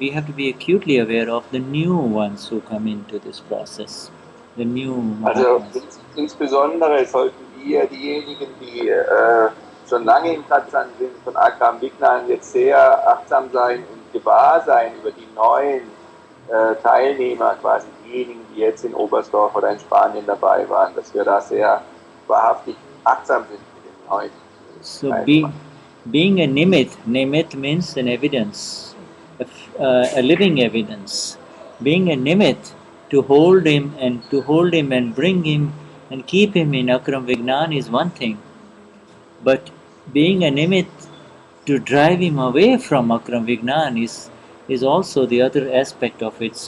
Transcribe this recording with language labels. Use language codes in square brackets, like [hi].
[en] We have to be acutely aware of the new ones who come into this process, the new [de] Also [en] Mahatmas. [de] insbesondere sollten wir diejenigen, die schon lange im Satsang sind, von Akram Vignan jetzt sehr achtsam sein und gewahr sein über die neuen Teilnehmer, quasi diejenigen, die jetzt in Oberstdorf oder in Spanien dabei waren, dass wir da sehr wahrhaftig achtsam sind mit den neuen [en] So [de] Teilnehmern. [en] being a nimit means an evidence, a living evidence. Being a nimit, to hold him and bring him and keep him in Akram Vignan is one thing, but being a nimit to drive him away from Akram Vignan is also the other aspect of it.